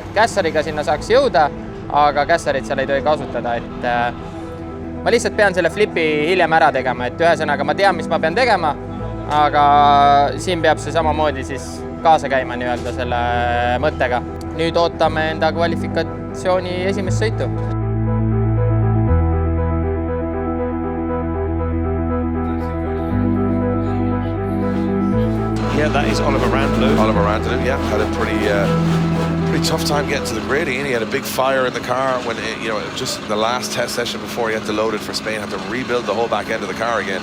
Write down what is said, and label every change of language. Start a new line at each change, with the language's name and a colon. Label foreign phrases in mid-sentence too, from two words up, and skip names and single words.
Estonian: Kässariga sinna saaks jõuda, aga kässarit seal ei tohi kasutada, et ma lihtsalt pean selle flipi hiljem ära tegema, et ühesõnaga ma tean, mis ma pean tegema, aga siin peab see samamoodi siis kaasa käima nii-öelda selle mõttega. Nüüd ootame enda kvalifikatsiooni esimest sõitu.
English: Yeah, that is Oliver Randalou. Oliver Randalou, yeah, had a pretty tough time getting to the grid. He had a big fire in the car when, just the last test session before he had to load it for Spain, had to rebuild the whole back end of the car again.